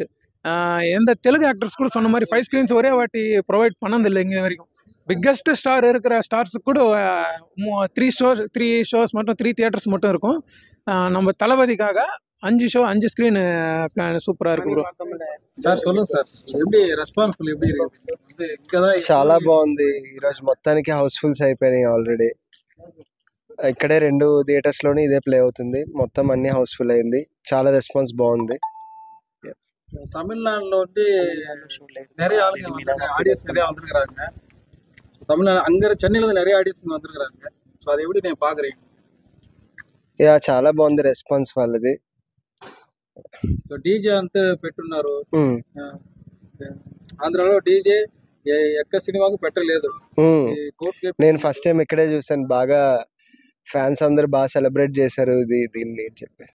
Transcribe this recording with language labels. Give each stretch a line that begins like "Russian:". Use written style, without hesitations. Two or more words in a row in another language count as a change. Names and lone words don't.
Tamil: எந்த தெலுங்கு ஆக்டர்ஸ் கூட சொன்ன மாதிரி 5 ஸ்க்ரீன்ஸ் ஒரே வாட்டி ப்ரொவைட் பண்ணதில்லை இங்கே வரைக்கும்.
English: biggest star
Tamil: இருக்கிற ஸ்டார்ஸுக்கு கூட 3 ஷோஸ் மட்டும் 3 தியேட்டர்ஸ் மட்டும் இருக்கும். நம்ம தளபதிக்காக 5 ஸ்க்ரீனு பிளான் சூப்பராக இருக்கு ப்ரோ. సార్ சொல்லுங்க సార్, எப்படி రెస్పాన్సిబుల్ எப்படி ఇருக்கு?
Telugu: చాలా బాగుంది. ఈరోజు మొత్తానికి హౌస్ఫుల్స్ అయిపోయినాయి ఆల్రెడీ. ఇక్కడే 2 థియేటర్స్లోనే ఇదే ప్లే అవుతుంది. మొత్తం అన్ని హౌస్ఫుల్ అయింది. చాలా రెస్పాన్స్ బాగుంది.
Tamil: தமிழ்நாடுல வந்து நிறைய ஆளுங்க ஆடியன்ஸ் நிறைய வந்திருக்கிறாங்க. தமிழ்நாடு அங்க சென்னையில இருந்து நிறைய ஆடியன்ஸ் வந்திருக்கிறாங்க. ஸோ அதை எப்படி நீங்க பாக்குறீங்க?
Telugu: యా, చాలా బాగుంది రెస్పాన్స్ వాళ్ళది. డీజే అంతా పెట్టున్నారు. ఆంధ్రాలో డీజే ఎక్క సినిమాకు పెట్టలేదు. నేను
English: first time
Telugu: ఇక్కడే చూసాను. బాగా ఫ్యాన్స్ అందరు బాగా సెలబ్రేట్ చేశారు దీన్ని చెప్పి.